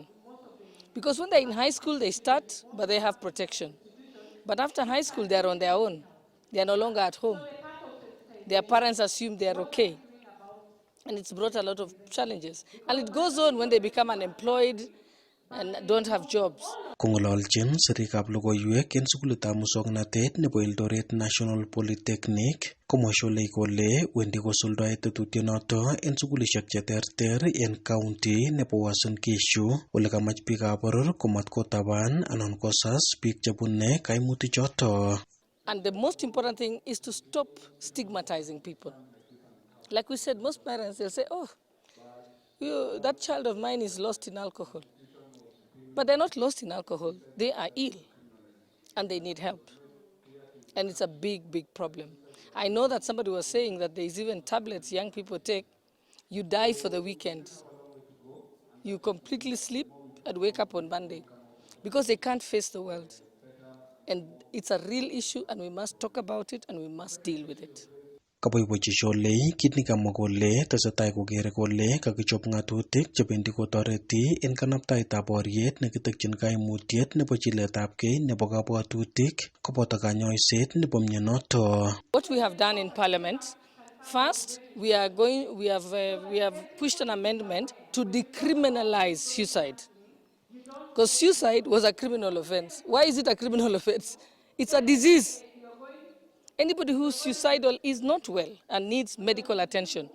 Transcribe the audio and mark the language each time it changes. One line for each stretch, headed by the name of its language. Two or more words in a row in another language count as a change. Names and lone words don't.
English: Because when they're in high school, they start, but they have protection. But after high school, they're on their own. They're no longer at home. Their parents assume they're okay. And it's brought a lot of challenges. And it goes on when they become unemployed and don't have jobs.
Kalenjin: Kong'ololchin sirikab logoiwek en sukulitab musoknotet nebo Eldoret National Polytechnic komwa Sholei kole wendi kosuldoe tetutyonoto en sukulishek cheterter en county nebo Uasin Gishu ole kamach biikab boror komatkotaban anan kosas biik chebune kaimutichoto.
English: And the most important thing is to stop stigmatizing people. Like we said, most parents, they'll say, oh, that child of mine is lost in alcohol. But they're not lost in alcohol. They are ill and they need help. And it's a big, big problem. I know that somebody was saying that there's even tablets young people take. You die for the weekend. You completely sleep and wake up on Monday because they can't face the world. And it's a real issue and we must talk about it and we must deal with it.
Kalenjin: Kaboiboichi Sholei kit nekamwa kole tesetai kokere kole kakichop ng'atutik chebendi kotoreti en kanabtaetab boriet nekitokyin kaimutiet nebo chiletabgei nebo kabwatutik koboto kanyoiset nebo mionoto.
English: What we have done in Parliament, first we have pushed an amendment to decriminalize suicide. Because suicide was a criminal offense. Why is it a criminal offense? It's a disease. Anybody who's suicidal is not well and needs medical attention.